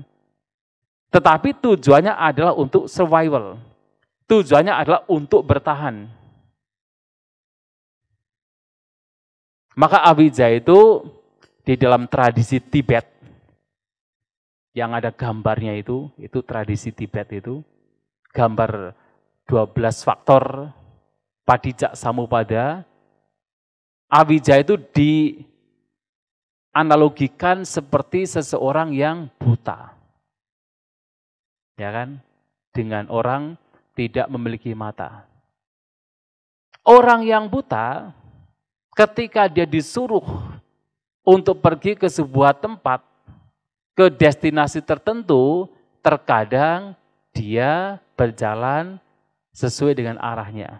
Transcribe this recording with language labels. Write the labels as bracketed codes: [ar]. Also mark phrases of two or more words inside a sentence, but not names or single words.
[id] Tetapi tujuannya adalah untuk survival, tujuannya adalah untuk bertahan. Maka avijja itu di dalam tradisi Tibet, yang ada gambarnya itu tradisi Tibet itu, gambar 12 faktor padijak samupada. Avijja itu dianalogikan seperti seseorang yang buta. Ya kan? Dengan orang tidak memiliki mata. Orang yang buta, ketika dia disuruh untuk pergi ke sebuah tempat, ke destinasi tertentu, terkadang dia berjalan sesuai dengan arahnya.